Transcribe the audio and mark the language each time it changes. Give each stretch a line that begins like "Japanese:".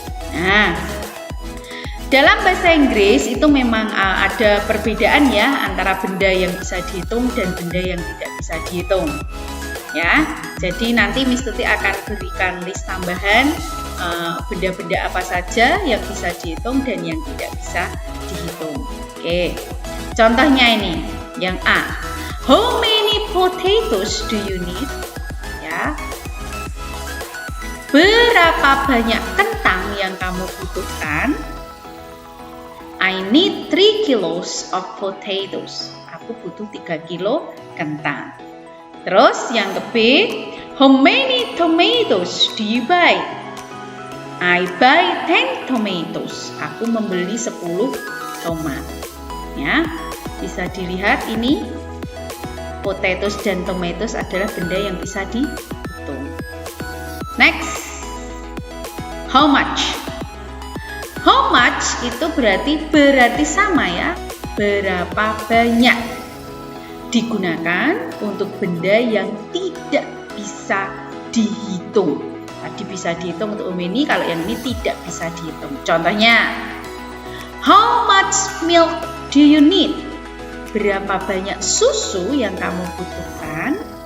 Indonesian: Nah, dalam bahasa Inggris itu memang ada perbedaan ya antara benda yang bisa dihitung dan benda yang tidak bisa dihitung. Ya, jadi nanti Miss Tuti akan berikan list tambahan benda-benda apa saja yang bisa dihitung dan yang tidak bisa dihitung. Oke, contohnya ini yang A.
English: How many potatoes do you need?
Indonesian: Ya. Berapa banyak kentang yang kamu butuhkan?
English: I need 3 kilos of potatoes.
Indonesian: Aku butuh 3 kilo kentang. Terus yang ke B,
English: how many tomatoes do you buy? I buy 10 tomatoes.
Indonesian: Aku membeli 10 tomat. Ya, bisa dilihat ini potatoes dan tomatoes adalah benda yang bisa dihitung. Next,
English: how much? How much
Indonesian: itu berarti sama ya, berapa banyak. Digunakan untuk benda yang tidak bisa dihitung. Tadi bisa dihitung untuk ini, kalau yang ini tidak bisa dihitung. Contohnya,
English: how much milk do you need?
Indonesian: Berapa banyak susu yang kamu butuhkan?